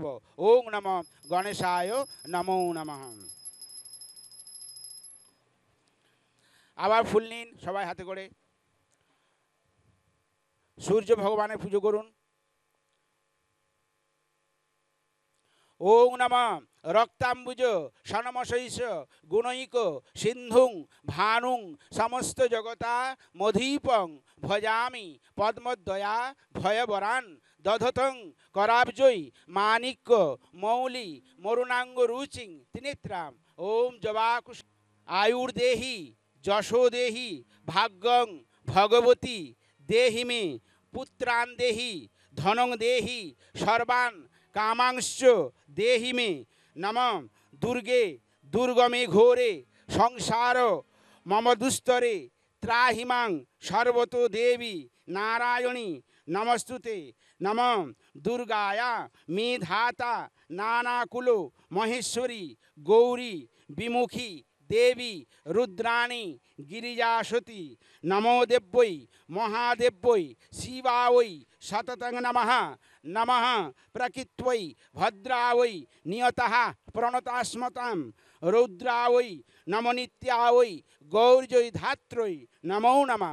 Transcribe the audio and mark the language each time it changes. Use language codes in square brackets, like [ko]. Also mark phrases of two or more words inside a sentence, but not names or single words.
[sa] ওং নমঃ গণেশায় নমো নমঃ। [bn] আবার ফুল নিন সবাই হাতে করে, সূর্য ভগবানের পুজো করুন। [sa] ওং নমঃ রক্তাম্বুজ সনমশৈষ গুণৈক সিন্ধুং ভানুং সমস্ত জগতা মধীপং ভজামি পদ্মদয়া ভয়বরান দধতং করাবজয়ী মাণিক্য মৌলি মরুণাঙ্গ রুচিং ত্রিনেত্রাম। ওম জবাকুশ আয়ুর্দেহি যশো দেহি ভাগ্যং ভগবতী দেহি মে পুত্রান দেহি ধনং দেহি সর্বান কামাংশ্চ দেহি মে। নমঃ দুর্গে দুর্গমে ঘোরে সংসার মম দুস্তরে ত্রাহিমাং সর্বতো দেবী নারায়ণী নমস্তুতে। নমঃ দুর্গায়া মেধাতা নানাকুল মহেশ্বরী গৌরী বিমুখী দেবী রুদ্রাণী গিরিজাসতী। নমো দেব্যৈ মহাদেব্যৈ শিবাयै সততং নমঃ। নমঃ প্রকৃত্यै ভদ্রাयै নিয়তঃ প্রণতাস্মতাম রৌদ্রাयै নমো নিত্যাयै গৌর্যৈ ধাত্রৈ নমো নমঃ।